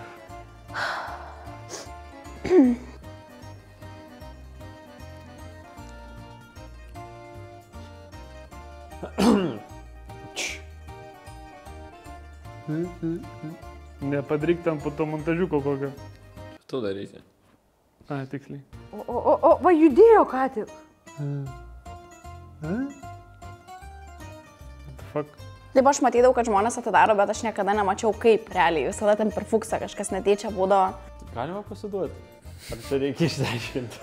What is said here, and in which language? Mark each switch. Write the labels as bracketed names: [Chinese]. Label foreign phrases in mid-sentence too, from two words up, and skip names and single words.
[Lithuanian] Nepadaryk ten po to montažiuko kokio. Tu darysi. Ai, tiksliai. Va judėjo ką tik. [English] What the fuck? [Lithuanian] Taip aš matydavau, kad žmonės atidaro, bet aš niekada nemačiau kaip realiai. Visada ten per fuksą kažkas netyčia būdavo. Galima pasiduoti. Ar čia reikia išsiaiškinti?